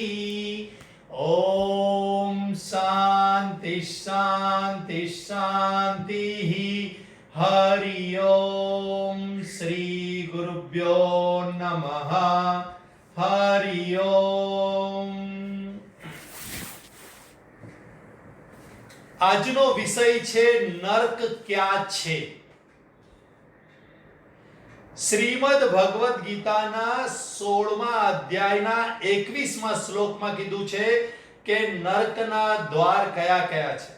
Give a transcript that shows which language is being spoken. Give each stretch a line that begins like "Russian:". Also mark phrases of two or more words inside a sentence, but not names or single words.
Sanskrit: ओम शांति शांति शांतिः। हरि ओम श्री गुरुभ्यो नमः। हरि ओम।
Gujarati: આજનો વિષય છે નર્ક ક્યાં છે। શ્રીમદ ભગવદ ગીતાના 16મા અધ્યાયના 21મા શ્લોકમાં કીધું છે કે નર્કના દ્વાર કયા કયા છે।